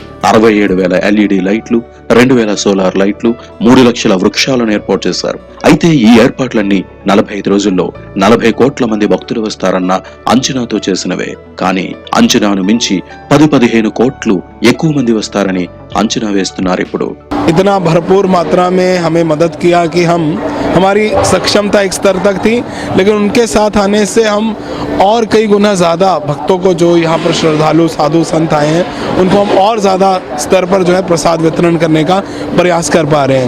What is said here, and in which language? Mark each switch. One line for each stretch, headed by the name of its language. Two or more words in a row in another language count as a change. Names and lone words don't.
Telugu: 67,000 LED లైట్లు, 2,000 సోలార్ లైట్లు, 3 లక్షల వృక్షాలను ఏర్పాటు చేశారు. అయితే ఈ ఏర్పాట్లన్నీ 45 రోజుల్లో 40 కోట్ల మంది భక్తులు వస్తారన్న అంచనాతో చేసినవే. కానీ అంచనాను మించి 10-15 కోట్లు ఎక్కువ మంది వస్తారని అంచనా వేస్తున్నారు ఇప్పుడు.
Hindi: इतना भरपूर मात्रा में हमें मदद किया कि हमारी सक्षमता एक स्तर तक थी, लेकिन उनके साथ आने से हम और कई गुना ज़्यादा भक्तों को, जो यहाँ पर श्रद्धालु साधु संत आए हैं, उनको हम और ज़्यादा स्तर पर जो है प्रसाद वितरण करने का प्रयास कर पा रहे हैं.